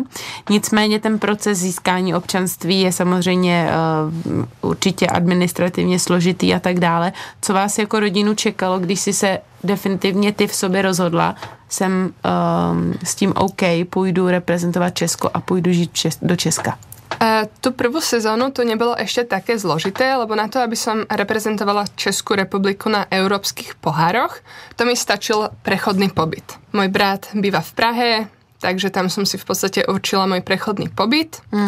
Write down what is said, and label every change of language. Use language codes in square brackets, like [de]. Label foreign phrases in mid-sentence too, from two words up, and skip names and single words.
[cs] Nicméně ten proces získání občanství je samozřejmě určitě administrativně složitý a tak dále. Co vás jako rodinu čekalo, když si se definitivně ty v sobě rozhodla, jsem s tím OK, půjdu reprezentovat Česko a půjdu žít do Česka? [sk] Tú prvú sezónu to nebolo ešte také zložité, lebo na to, aby som reprezentovala Českú republiku na európskych pohároch, to mi stačil prechodný pobyt. Môj brat býva v Prahe, takže tam som si v podstate určila môj prechodný pobyt.